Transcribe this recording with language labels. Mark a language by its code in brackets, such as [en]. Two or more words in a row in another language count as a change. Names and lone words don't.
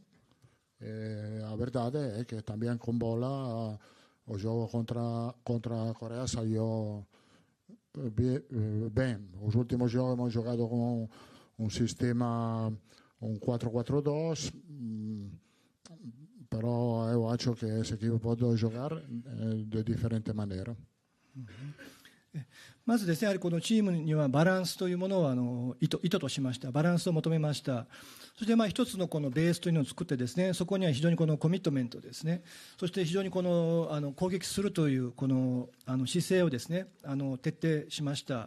[es] La verdad es que también con bola o juego contra Corea salió bien. Los últimos juegos hemos jugado con un sistema, un 4-4-2, pero he hecho que ese equipo puede jugar de diferente manera. [ja] まずですね、やはりこのチームにはバランスというものを意図としました。バランスを求めました。そして一つのこのベースというのを作ってですね、そこには非常にこのコミットメントですね、そして非常にこの攻撃するというこの姿勢をですね、徹底しました。